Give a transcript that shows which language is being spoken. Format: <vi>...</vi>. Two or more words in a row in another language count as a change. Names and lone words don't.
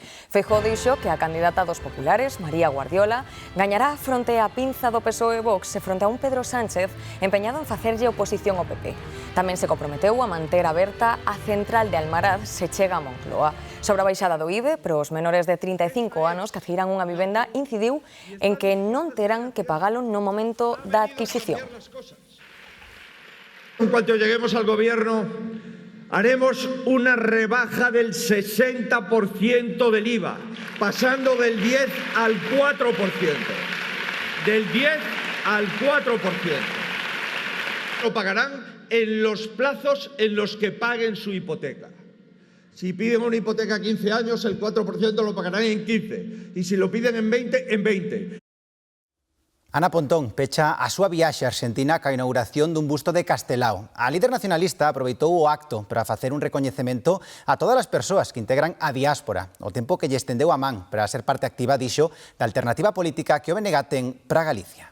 <gl>Feijóo dixo que a candidata dos populares, María Guardiola, gañará fronte á pinza do PSOE e Vox e fronte a un Pedro Sánchez empeñado en facerlle oposición ao PP. Tamén se comprometeu a manter aberta a central de Almaraz se chega a Moncloa. Sobre a baixada do IBE, para os menores de 35 anos que adquiran unha vivenda, incidiu en que non terán que pagalo no momento da adquisición.</gl> <es>En cuanto lleguemos al gobierno, haremos una rebaja del 60% del IVA, pasando del 10 al 4%. Del 10 al 4%. Lo pagarán en los plazos en los que paguen su hipoteca. Si piden una hipoteca a 15 años, el 4% lo pagarán en 15. Y si lo piden en 20, en 20.</es> <gl>Ana Pontón pecha a súa viaxe a Argentina ca inauguración dun busto de Castelao. A líder nacionalista aproveitou o acto para facer un recoñecemento a todas as persoas que integran a diáspora, o tempo que lle estendeu a man para ser parte activa, dixo, da alternativa política que o BNG ten para Galicia.</gl>